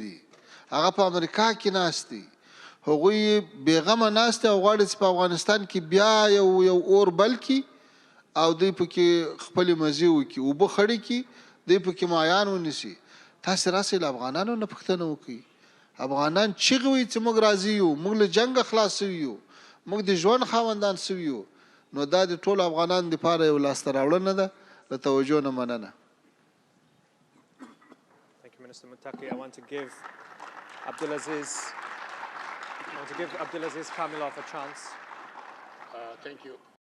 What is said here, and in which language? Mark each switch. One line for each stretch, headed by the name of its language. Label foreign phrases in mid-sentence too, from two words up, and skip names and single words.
Pashto: دي هغه په امریکا کې ناست دي هغوی بېغمه ناست دي او غواړي چې په افغانستان کې بیا یو اور بل کړي او دوی پکې خپلې مزې وکړي اوبه خړې کړي دوی پکې مایان ونیسي تاسې راسئ له افغانانو نه پوښتنه وکړئ افغانان چغې وایي چې موږ راضي یو موږ له جنګه خلاص سوي یو موږ د ژوند خاوندان سوي یو نو دا د ټولو افغانانو دپاره یو لاسته راوړنه ده له توجه نه مننه
English: Thank you, Minister Muttaqi. I want to give Abdulaziz Kamilov a chance. Thank you.